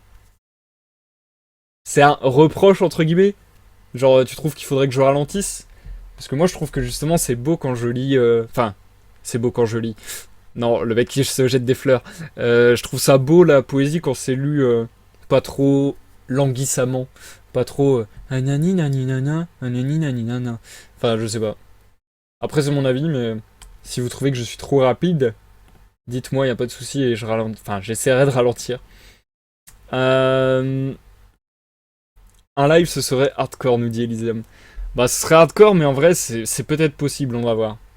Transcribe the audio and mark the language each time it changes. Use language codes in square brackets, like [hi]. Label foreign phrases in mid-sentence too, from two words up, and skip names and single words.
[fr] C'est un reproche entre guillemets. Genre, tu trouves qu'il faudrait que je ralentisse? Parce que moi, je trouve que justement, c'est beau quand je lis... Enfin, c'est beau quand je lis. Non, le mec qui se jette des fleurs. Je trouve ça beau, la poésie, quand c'est lu pas trop languissamment. Pas trop... Anani nani nana, anani nani nana. Enfin, je sais pas. Après, c'est mon avis, mais si vous trouvez que je suis trop rapide, dites-moi, y a pas de souci et j'essaierai de ralentir. Un live, ce serait hardcore, nous dit Elysium. Bah, ce serait hardcore, mais en vrai, c'est peut-être possible, on va voir.